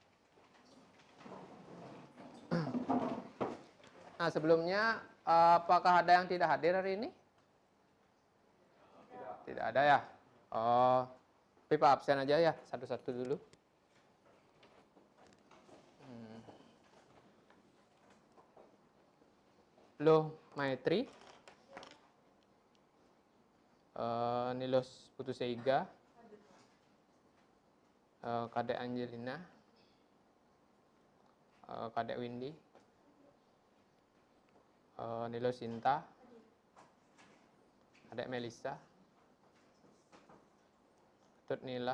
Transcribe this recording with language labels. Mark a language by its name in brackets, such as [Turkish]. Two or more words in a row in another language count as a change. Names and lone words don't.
[Indonesian] Nah, sebelumnya apakah ada yang tidak hadir hari ini? Tidak ada ya. Oh, tapi Pak absen aja ya, satu-satu dulu. Loh, Maitri, Nilos Putuseiga, Kadek Angelina, Kadek Windy, Nilos Sinta, Kadek Melisa, Tut Nila,